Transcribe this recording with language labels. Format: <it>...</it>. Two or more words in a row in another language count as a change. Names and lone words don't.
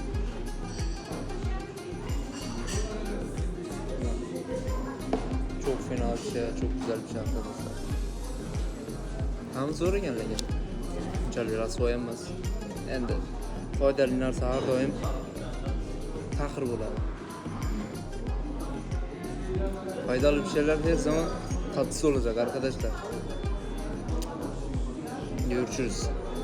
<tr>Çok fena bir şey, çok güzel bir şey arkadaşlar.</tr> <uz>Tam zor ekan lekin. Unchalik rasvo emas. Endi foydali narsa har doim taxir bo'ladi.</uz> <tr>Faydalı bir şeyler her zaman tatsız olacak arkadaşlar. Görüşürüz.</tr>